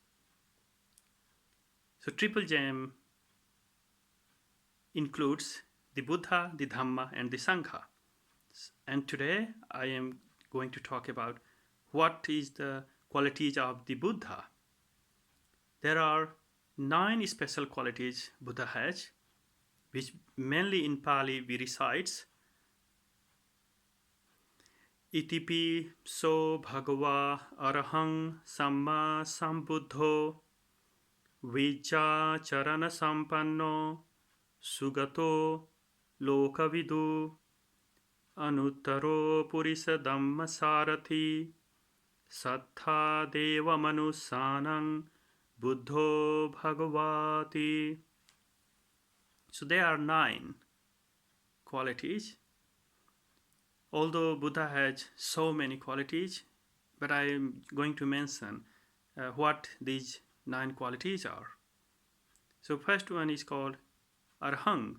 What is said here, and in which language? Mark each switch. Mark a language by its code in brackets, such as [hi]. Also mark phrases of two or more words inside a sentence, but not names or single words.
[en] So, triple gem includes the Buddha, the Dhamma, and the Sangha. And today I am going to talk about what is the qualities of the Buddha. There are 9 special qualities Buddha has, which mainly in Pali we recites [pi] Itipi so bhagava arahang samma sambuddho vijja charana sampanno sugato lokavidu anuttaro purisa dhamma sarathi sattha deva manusanang buddho bhagavati. [en] So there are 9 qualities. Although Buddha has so many qualities, but I am going to mention what these 9 qualities are. So first one is called Arhang.